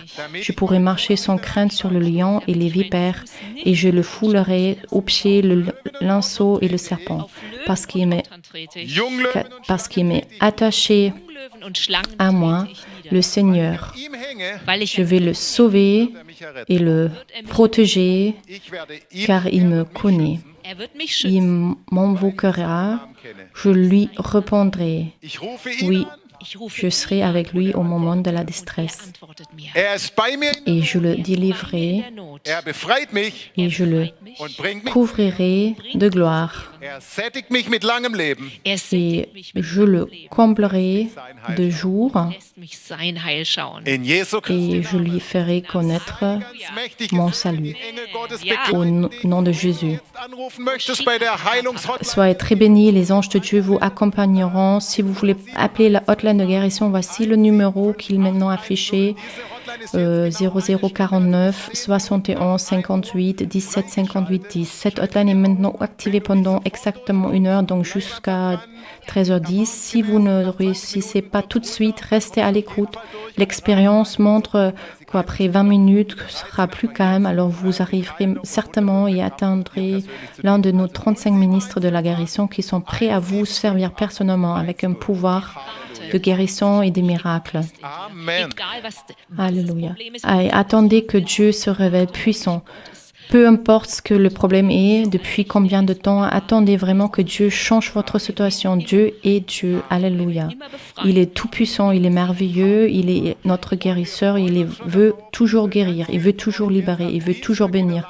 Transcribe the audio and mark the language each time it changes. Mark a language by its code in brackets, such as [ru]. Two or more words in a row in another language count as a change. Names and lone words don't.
[fr] Je pourrai marcher sans crainte sur le lion et les vipères, et je le foulerai aux pieds le linceau et le serpent, parce qu'il m'est attaché à moi, le Seigneur. Je vais le sauver et le protéger, car il me connaît. [de] wird mich [fr] il [de] schützen. [fr] m'invoquera, je lui répondrai. [de] Ich rufe ihn [fr] Oui, [de] an. Ich rufe [fr] je serai avec lui au moment de la [de] und er [fr] détresse. [de] antwortet mir. Er ist bei mir [fr] Et je le [de] In [fr] délivrerai [de] der Not. er befreit mich [fr] et je le [de] und bringt mich. [fr] couvrirai de gloire. [de] Er sättigt mich mit langem Leben. Er [fr] Et [de] sättigt mich mit [fr] je le [de] Leben, [fr] comblerai de jours [de] lässt mich sein Heil schauen. In Jesu [fr] et [de] Christi [fr] je lui ferai connaître [de] ganz mächtig [fr] mon [de] ist, [fr] salut. [de] Engel Gottes Ja. [fr] Au [de] begleiten dich. [fr] nom de Jésus. [de] Jetzt anrufen möchtest bei der Heilungshotline. [fr] Soyez très bénis, les anges de Dieu vous accompagneront. Si vous voulez appeler la hotline de guérison, voici le numéro qui est maintenant affiché. 0049 71 58 17 58 10. Cette hotline est maintenant activée pendant exactement 1 heure, donc jusqu'à 13h10. Si vous ne réussissez pas tout de suite, restez à l'écoute. L'expérience montre qu'après 20 minutes, ce sera plus calme, alors vous arriverez certainement et atteindrez l'un de nos 35 ministres de la guérison qui sont prêts à vous servir personnellement avec un pouvoir de guérison et des miracles. Amen. [de] Egal was [fr] Alléluia. [de] Problem ist, [fr] Et attendez que Dieu se révèle puissant. Peu importe ce que le problème est, depuis combien de temps, attendez vraiment que Dieu change votre situation. Dieu est Dieu. Alléluia. Il est tout puissant, il est merveilleux, il est notre guérisseur, veut toujours guérir, il veut toujours libérer, il veut toujours bénir.